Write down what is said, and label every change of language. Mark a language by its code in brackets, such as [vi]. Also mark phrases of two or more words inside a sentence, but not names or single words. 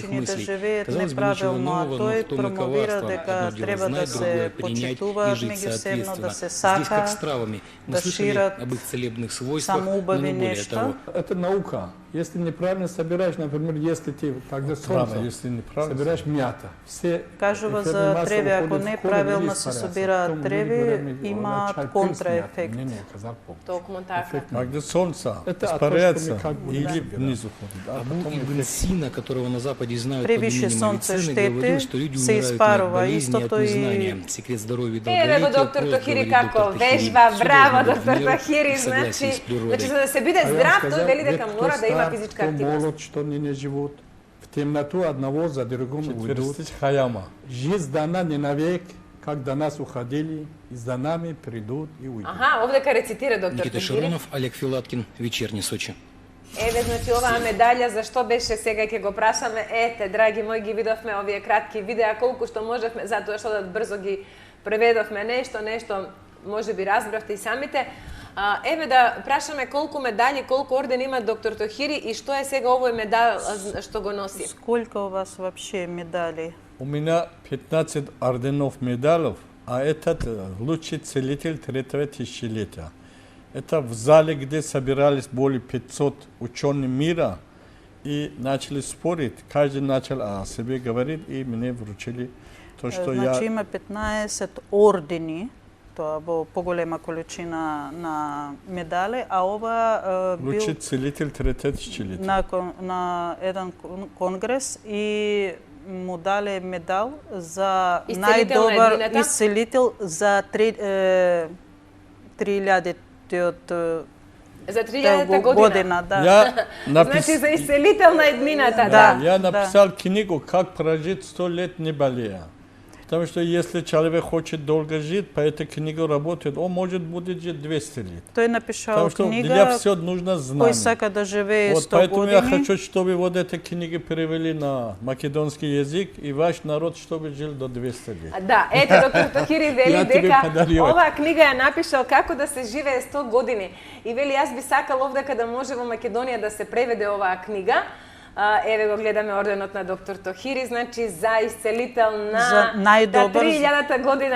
[mk] научени да [ru] мыслей. [mk] живеат [ru] Казалось бы, ничего [mk] неправилно, [ru] нового, [mk] а [ru] но [mk] тој [ru] в том и [mk] промовира [ru] коварство. [mk] дека [ru] Одно дело [mk] треба да [ru] знать, [mk] се [ru] другое принять и [mk] почитуваат [ru] жить [mk] меѓусебно, [ru] соответственно. [mk] да се [ru] Здесь как с [mk] сака, [ru] травами. Мы [mk] да [ru] слышали [mk] шират [ru] об их целебных свойствах, но [mk] самоубави [ru] не более [mk] нешто. [ru] того. Это наука. Если неправильно собираешь, например, если ты когда солнце, если неправильно собираешь мята, все [mk] Кажува [ru] эфирные [mk] за [ru] масла [mk] треви, ако [ru] уходят в [mk] не [ru] корень [mk] правилно [ru] или [mk] се [ru] испаряются. [mk] собираат [ru] Потом люди [mk] треви, [ru] говорят, [mk] имаат [ru] чай пил с [mk] контраефект. [ru] мятой. Не, казах помню. [mk] Токму така. [ru] Когда солнце Это испаряется от того, что мы как бы, или [mk] да. [ru] вниз уходит. Да, Абу потом Ибн эффект. Сина, которого на Западе знают под [mk] Превише [ru] именем [mk] солнце [ru] Авиценны, говорил, [mk] штети, [ru] что люди [mk] се [ru] умирают не от [mk] испарува, [ru] болезни, а от [mk] истото и- [ru] незнания. Секрет здоровья и [mk] Еве го [ru] долголетия [mk] доктор [ru] прост, [mk] Тохири [ru] говорит [mk] како [ru] доктор Тохири. [mk] вежба, [ru] Всё [mk] браво [ru] должно быть в [mk] доктор [ru] меру, [mk] Тохири, [ru] в согласии [mk] значи, [ru] с природой. [mk] значи за да се биде [ru] А я [mk] здрав, [ru] сказал, [mk] тој вели дека [ru] кто [mk] мора да има [ru] стар, [mk] физичка [ru] кто [mk] активност. [ru] молод, что они не живут. В темноту одного за другим уйдут. Хаяма. Жизнь дана не навек, как до нас уходили, и за нами придут и уйдут. [mk] Аха, овдека рецитира доктор [ru] Никита [mk] Тохири. [ru] Шаронов, Олег Филаткин, Вечерний Сочи. [mk] Еве, значи, оваа медалја, зашто беше сега ќе го прашаме. Ете, драги мои, ги видовме овие кратки видеа, колку што можевме, затоа што брзо ги преведовме нешто, може би разбравте и самите. Еве да прашаме колку медали, колку орден има доктор Тохири и што е сега овој медал што го носи? [ru] Сколько у вас вообще медалей? У меня 15 орденов медалей, а этот лучший целитель третьего тысячелетия. Это в зале, где собирались более 500 ученых мира и начали спорить. Каждый начал о себе говорить и мне вручили то, что [mk] Значи [ru] я... [mk] има 15 ордени, тоа во поголема количина на медали, а ова бил [ru] Лучший целитель третьего тысячелетия. [mk] на еден конгрес и му дале медал за Исцелител на најдобар едината? исцелител за 3000-тиот За 3000-та година. да. [ru] Я [mk] Значи за исцелител на еднината, [ru] Да. Я написал книгу «Как прожить 100 лет не болея». Потому что если человек хочет долго жить, по этой книге работает, он может будет жить 200 лет. [mk] Тој напишал [ru] Потому что [mk] книга [ru] для всего нужно [mk] кој [ru] знание. [mk] сака да живее [ru] Вот [mk] 100 [ru] поэтому я [mk] години. [ru] хочу, чтобы вот эти книги перевели на македонский язык, и ваш народ, чтобы жил до 200 лет. [mk] Да, ете доктор Тохири вели Ја тебе дека подарувам. оваа книга ја напишал како да се живее 100 години. И вели јас би сакал овдека да може во Македонија да се преведе оваа книга. Еве го гледаме орденот на доктор Тохири, значи за исцелител За најдобар. 3000-та година,